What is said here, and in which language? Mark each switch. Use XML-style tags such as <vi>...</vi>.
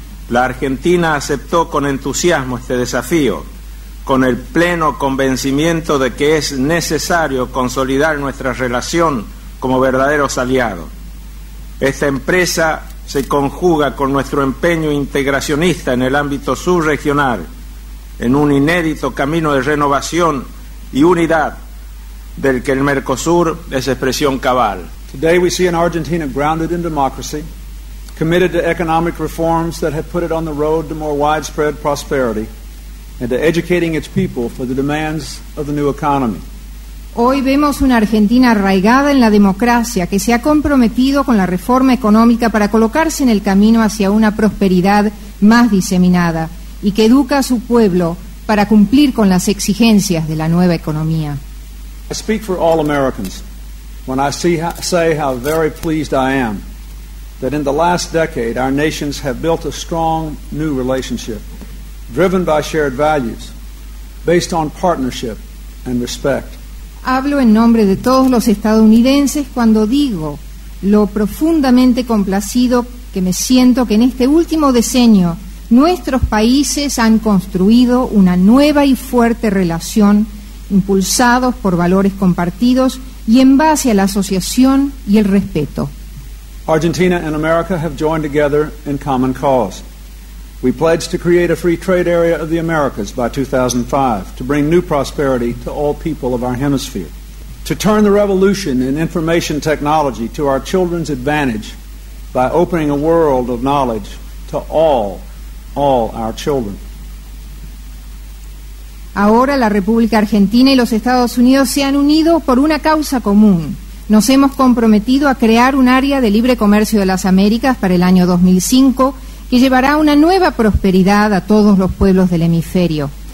<es>La Argentina aceptó con entusiasmo este desafío, con el pleno convencimiento de que es necesario consolidar nuestra relación como verdaderos aliados. Esta empresa se conjuga con nuestro empeño integracionista en el ámbito subregional, en un inédito camino de renovación y unidad del que el Mercosur es expresión cabal.</es> <en>Today we see an Argentina grounded in democracy, committed to economic reforms that have put it on the road to more widespread prosperity and to educating its people for the demands of the new economy.</en> <es>Hoy vemos una Argentina arraigada en la democracia que se ha comprometido con la reforma económica para colocarse en el camino hacia una prosperidad más diseminada y que educa a su pueblo para cumplir con las exigencias de la nueva economía.</es> <en>I speak for all Americans when I say how very pleased I am that in the last decade our nations have built a strong new relationship driven by shared values based on partnership and respect.</en> <es>Hablo en nombre de todos los estadounidenses cuando digo lo profundamente complacido que me siento que en este último decenio nuestros países han construido una nueva y fuerte relación impulsados por valores compartidos y en base a la asociación y el respeto.</es> <en>Argentina and America have joined together in common cause. We pledged to create a free trade area of the Americas by 2005 to bring new prosperity to all people of our hemisphere, to turn the revolution in information technology to our children's advantage by opening a world of knowledge to all our children.</en> <es>Ahora la República Argentina y los Estados Unidos se han unido por una causa común. Nos hemos comprometido a crear un área de libre comercio de las Américas para el año 2005 que llevará una nueva prosperidad a todos los pueblos del hemisferio.</es>